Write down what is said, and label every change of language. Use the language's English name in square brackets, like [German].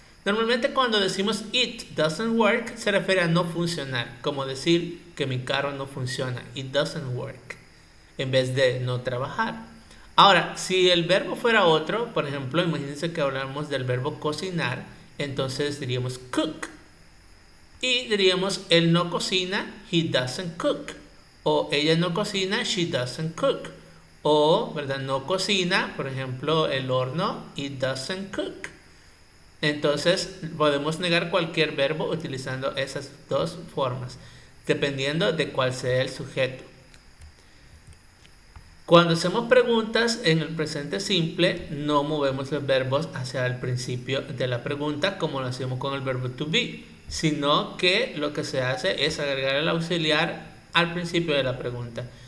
[Spanish] Normalmente cuando decimos [English] it doesn't work [Spanish] se refiere a no funcionar, como decir que mi carro no funciona, [English] it doesn't work, [Spanish] en vez de no trabajar. Ahora, si el verbo fuera otro, por ejemplo, imagínense que hablamos del verbo cocinar, entonces diríamos cook. Y diríamos él no cocina, [English] he doesn't cook. [Spanish] O ella no cocina, [English] she doesn't cook. [Spanish] O, ¿verdad?, no cocina, por ejemplo, el horno, [English] it doesn't cook. [Spanish] Entonces podemos negar cualquier verbo utilizando esas dos formas, dependiendo de cuál sea el sujeto. Cuando hacemos preguntas en el presente simple, no movemos los verbos hacia el principio de la pregunta como lo hacemos con el verbo to be, sino que lo que se hace es agregar el auxiliar al principio de la pregunta.